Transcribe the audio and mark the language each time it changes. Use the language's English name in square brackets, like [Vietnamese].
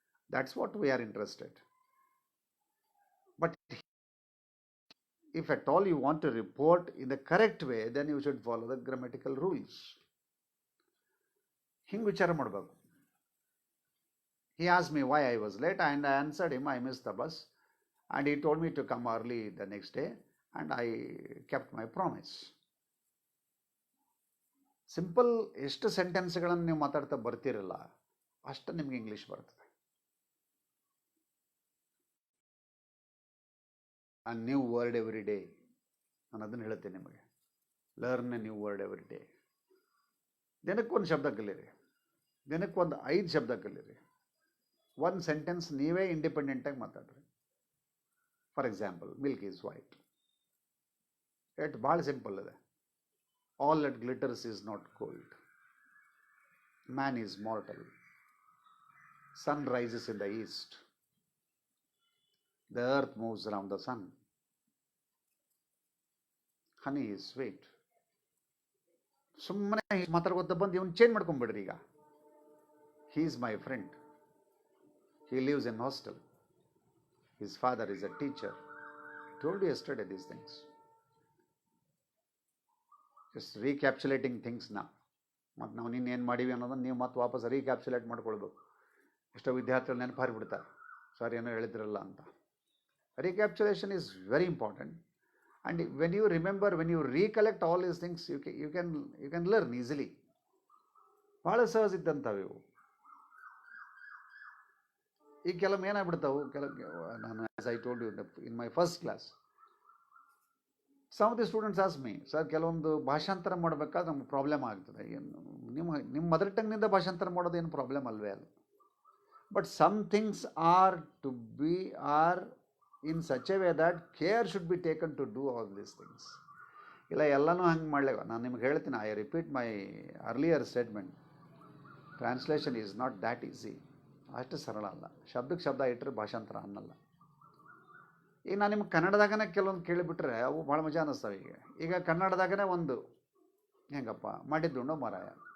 [English] That's what we are interested. But if at all you want to report in the correct way, then you should follow the grammatical rules. [Kannada] ಹಿಂಗೆ ವಿಚಾರ ಮಾಡಬೇಕು. [English] He asked me why I was late and I answered him I missed the bus and he told me to come early the next day and I kept my promise. [Kannada] Simple ಎಷ್ಟು ಸೆಂಟೆನ್ಸ್ಗಳನ್ನು ನೀವು ಮಾತಾಡ್ತಾ ಬರ್ತಿರಲ್ಲ ಅಷ್ಟು ನಿಮ್ಗೆ English ಬರ್ತದೆ. [English] a new word every day, [Kannada] ನಾನು ಅದನ್ನು ಹೇಳ್ತೇನೆ ನಿಮಗೆ. [English] Learn a new word every day. [Kannada] ದಿನಕ್ಕೊಂದು ಶಬ್ದ ಕಲೀರಿ, ದಿನಕ್ಕೊಂದು 5 ಶಬ್ದ ಕಲೀರಿ. ಒಂದು ಸೆಂಟೆನ್ಸ್ ನೀವೇ ಇಂಡಿಪೆಂಡೆಂಟಾಗಿ ಮಾತಾಡ್ರಿ. [English] For example, milk is white. [Kannada] ಎಷ್ಟು ಭಾಳ ಸಿಂಪಲ್ ಇದೆ. [English] All that glitters is not gold. Man is mortal. Sun rises in the east. The earth moves around the sun. Honey is sweet. [Kannada] ಸುಮ್ಮನೆ ಮಾತಾಡ್ಕೊತ ಬಂದು ಇವನು ಚೇಂಜ್ ಮಾಡ್ಕೊಂಡ್ಬಿಡ್ರಿ. [English] ಈಗ he is my friend. He lives in hostel. His father is a teacher. I told you yesterday these things. Just recapitulating things now. [Kannada] ಮತ್ತು ನಾವು ನಿನ್ನೇನು ಮಾಡೀವಿ ಅನ್ನೋದನ್ನು ನೀವು ಮತ್ತೆ ವಾಪಸ್ ರೀಕ್ಯಾಪ್ಸುಲೇಟ್ ಮಾಡ್ಕೊಳ್ಬೇಕು. ಎಷ್ಟೋ ವಿದ್ಯಾರ್ಥಿಗಳು ನೆನಪು ಹಾರಿಬಿಡ್ತಾರೆ, ಸರ್ ಏನೋ ಹೇಳಿದ್ರಲ್ಲ ಅಂತ. [English] Recapitulation is very important, and when you remember, when you recollect all these things, you can learn easily. [Kannada] ಭಾಳ ಸಹಜ ಇದ್ದಂಥವು ಇವು. ಈಗ ಕೆಲವು ಏನಾಗ್ಬಿಡ್ತಾವು, ನಾನು [English] as I told you in my first class, some of the students ask me, [Kannada] sir ಕೆಲವೊಂದು ಭಾಷಾಂತರ ಮಾಡಬೇಕಾದ್ರೆ ನಮ್ಗೆ ಪ್ರಾಬ್ಲಮ್ ಆಗ್ತದೆ. ನಿಮ್ಮ ಮದರ್ ಟಂಗ್ನಿಂದ ಭಾಷಾಂತರ ಮಾಡೋದು ಏನು ಪ್ರಾಬ್ಲಮ್ ಅಲ್ವೇ ಅಲ್ಲ. [English] But some things are to be are in such a way that care should be taken to do all these things. [Kannada] ಇಲ್ಲ ಎಲ್ಲನೂ ಹಂಗೆ ಮಾಡಲೇವ. ನಾನು ನಿಮ್ಗೆ ಹೇಳ್ತೀನಿ, [English] I repeat my earlier statement, translation is not that easy. [Kannada] ಅಷ್ಟು ಸರಳ ಅಲ್ಲ. ಶಬ್ದಕ್ಕೆ ಶಬ್ದ ಇಟ್ಟರೆ ಭಾಷಾಂತರ ಅನ್ನಲ್ಲ. ಈಗ ನಾನು ನಿಮ್ಗೆ ಕನ್ನಡದಾಗನೇ ಕೆಲವೊಂದು ಕೇಳಿಬಿಟ್ರೆ ಅವು ಭಾಳ ಮಜಾ ಅನ್ನಿಸ್ತಾವೆ. ಈಗ ಕನ್ನಡದಾಗನೇ ಒಂದು ಹೆಂಗಪ್ಪ ಮಾಡಿದ್ದುಂಡೋ ಮಾರಾಯ.